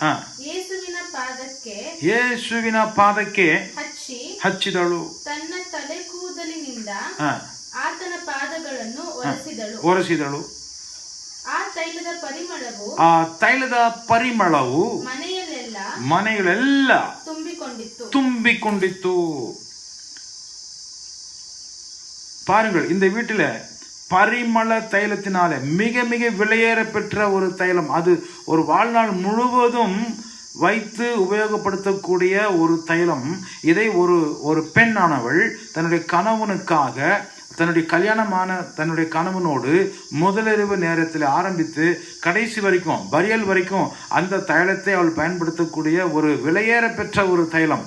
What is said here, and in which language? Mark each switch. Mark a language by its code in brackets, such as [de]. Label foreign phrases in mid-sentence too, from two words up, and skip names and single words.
[kn] ಯೇಸುವಿನ ಪಾದಕ್ಕೆ ಹಚ್ಚಿದಳು. ತನ್ನ ತಲೆ ಕೂದಲಿನಿಂದ ಆತನ ಪಾದಗಳನ್ನು ಒರೆಸಿದಳು. ಆ ತೈಲದ ಪರಿಮಳವು ಮನೆಯಲ್ಲೆಲ್ಲ ತುಂಬಿಕೊಂಡಿತ್ತು. [ta] பாருங்கள், இந்த வீட்டில் பரிமள தைலத்தினால மிக மிக விலையேற பெற்ற ஒரு தைலம். அது ஒரு வாழ்நாள் முழுவதும் வைத்து உபயோகப்படுத்தக்கூடிய ஒரு தைலம். இதை ஒரு பெண்ணானவள் தன்னுடைய கணவனுக்காக, தன்னுடைய கல்யாணமான தன்னுடைய கணவனோடு முதலிரவு நேரத்தில் ஆரம்பித்து கடைசி வரைக்கும், பரியல் வரைக்கும் அந்த தைலத்தை அவள் பயன்படுத்தக்கூடிய ஒரு விலையேற பெற்ற ஒரு தைலம்.